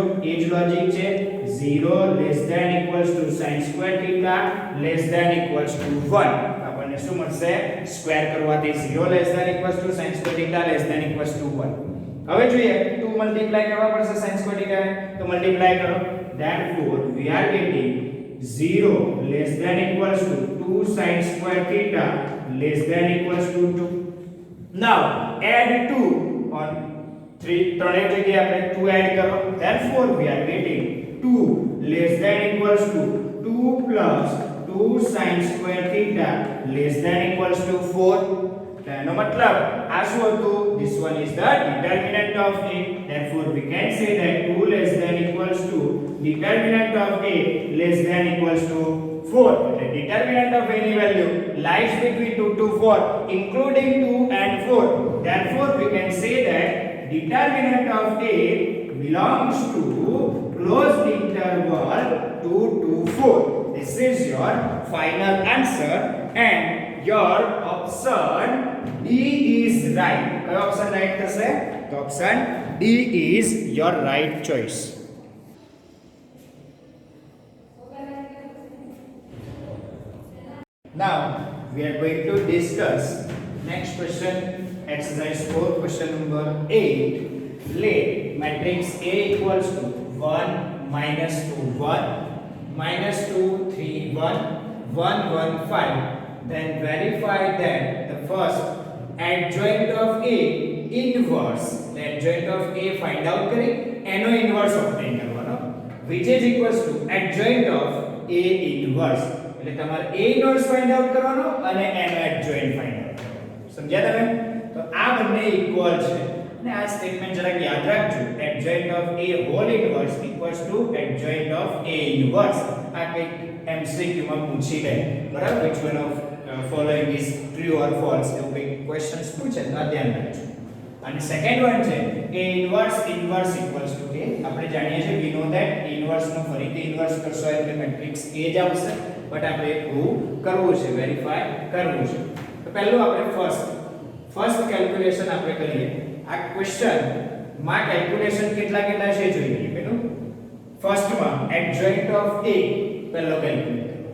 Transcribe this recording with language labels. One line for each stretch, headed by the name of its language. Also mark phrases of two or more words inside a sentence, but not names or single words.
Gujarati: એ જ લોજિક છે.
English: 0 less than equals to sin square theta less than equals to 1.
Gujarati: આપણને શું મળશે?
English: સ્ક્વેર કરવાથી 0 less than equals to sin square theta less than equals to 1.
Gujarati: હવે જોઈએ 2 મલ્ટીપ્લાય કરવા પડશે
English: sin square theta
Gujarati: ને, તો મલ્ટીપ્લાય કરો.
English: therefore we are getting 0 less than equals to 2 sin square theta less than equals to 2. Now add 2 on 3
Gujarati: ત્રણે જગ્યાએ આપણે 2 એડ કરો.
English: therefore we are getting 2 less than equals to 2 plus 2 sin square theta less than equals to 4.
Gujarati: એનો મતલબ આ શું હતું?
English: this one is the determinant of a. therefore we can say that 2 less than equals to determinant of a less than equals to 4. The determinant of any value lies between 2 to 4 including 2 and 4. therefore we can say that determinant of a belongs to closed interval 2 to 4. this is your final answer and your option D is right.
Gujarati: કયો ઓપ્શન રાઈટ થશે? તો ઓપ્શન D
English: is your right choice. Now we are going to discuss next question, exercise 4, question number 8. Let matrix A equals to 1 minus 2 1 minus 2 3 1 1 1 5. Then verify that the first adjoint of A inverse, the adjoint of A find out
Gujarati: કરી એનો
English: inverse obtain કરવાનો, which is equals to adjoint of A inverse.
Gujarati: એટલે તમારે
English: A inverse find out
Gujarati: કરવાનો અને એનો
English: adjoint find out
Gujarati: કરવાનો. સમજ્યા તમે? તો આ બંને ઇક્વલ છે અને આ સ્ટેટમેન્ટ જરાક યાદ રાખજો.
English: adjoint of A whole inverse equals to adjoint of A inverse.
Gujarati: આ કંઈક MCQ માં પૂછી લે, બરાબર?
English: which one of following is true or false
Gujarati: એવું કંઈક ક્વેશ્ચન્સ પૂછે તો આ ધ્યાન રાખજો.
English: અને second one છે A inverse equals to A.
Gujarati: આપણે જાણીએ છીએ
English: we know that A inverse
Gujarati: નો ફરીથી ઇન્વર્સ કરશો એટલે મેટ્રિક્સ A જ આવશે, બટ આપણે પ્રૂવ કરવું છે, વેરીફાઈ કરવું છે. તો પહેલું આપણે ફર્સ્ટ કેલ્ક્યુલેશન આપણે કરીએ. આ ક્વેશ્ચન માં કેલ્ક્યુલેશન કેટલા છે જોઈએ. પેલું ફર્સ્ટમાં
English: adjoint of A
Gujarati: પહેલો કેલ્ક્યુલેટ કરો.